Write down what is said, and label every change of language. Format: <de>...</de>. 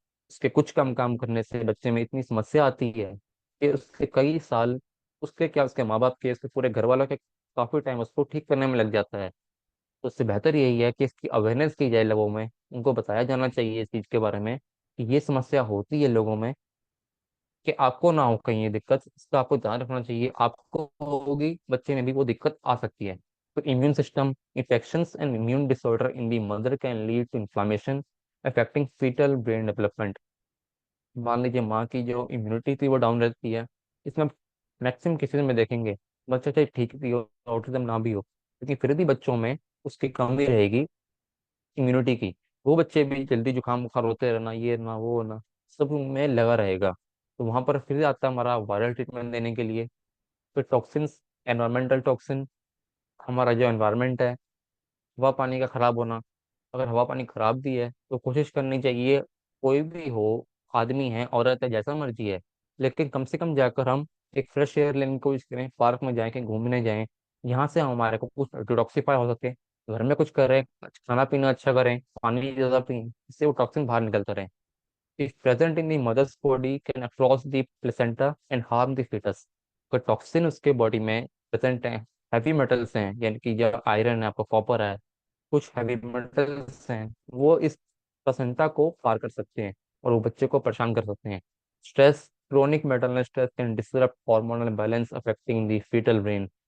<hi>उसके कुछ कम काम करने से बच्चे में इतनी समस्या आती है कि उसके कई साल, उसके क्या, उसके माँ बाप के, उसके पूरे घर वालों के काफी टाइम उसको ठीक करने में लग जाता है। तो उससे बेहतर यही है कि इसकी अवेयरनेस की जाए लोगों में, उनको बताया जाना चाहिए इस चीज के बारे में कि ये समस्या होती है लोगों में, कि आपको ना हो कहीं ये दिक्कत, इसका आपको ध्यान रखना चाहिए। आपको होगी, बच्चे में भी वो दिक्कत आ सकती है।</hi> <en>तो immune system infections and immune disorder in the mother can lead to inflammation affecting fetal brain development।</en> <hi>मान लीजिए माँ की जो इम्यूनिटी थी वो डाउन रहती है, इसमें मैक्सिमम केसेस में देखेंगे बच्चा चाहे ठीक भी हो, ऑटिज्म ना भी हो, लेकिन फिर भी बच्चों में उसकी कमी रहेगी इम्यूनिटी की। वो बच्चे भी जल्दी जुकाम बुखार होते रहना, ये ना वो ना, सब में लगा रहेगा। तो वहां पर फिर आता है हमारा वायरल ट्रीटमेंट देने के लिए। फिर टॉक्सिन्स, एनवायरमेंटल टॉक्सिन, हमारा जो एनवायरनमेंट है, हवा पानी का खराब होना। अगर हवा पानी खराब भी है तो कोशिश करनी चाहिए, कोई भी हो, आदमी है औरत है जैसा मर्जी है, लेकिन कम से कम जाकर हम एक फ्रेश एयर लेने की कोशिश करें, पार्क में जाए, कहीं घूमने जाएं, यहाँ से हमारे को कुछ डिटॉक्सिफाई हो सके। घर में कुछ करें, खाना पीना अच्छा करें, पानी ज्यादा पिए, इससे वो टॉक्सिन बाहर निकलता रहे।</hi> <en>If present in the mother's body can cross the placenta and harm the fetus।</en> <hi>अगर टॉक्सिन उसके बॉडी में प्रेजेंट है, हैवी मेटल्स हैं, यानी कि जो आयरन है, आपका कॉपर है, कुछ हैवी मेटल्स हैं, वो इस प्लेसेंटा को पार कर सकते हैं और वो बच्चे को परेशान कर सकते हैं।</hi> <en>Stress, chronic maternal stress can disrupt hormonal balance affecting the fetal brain.</en>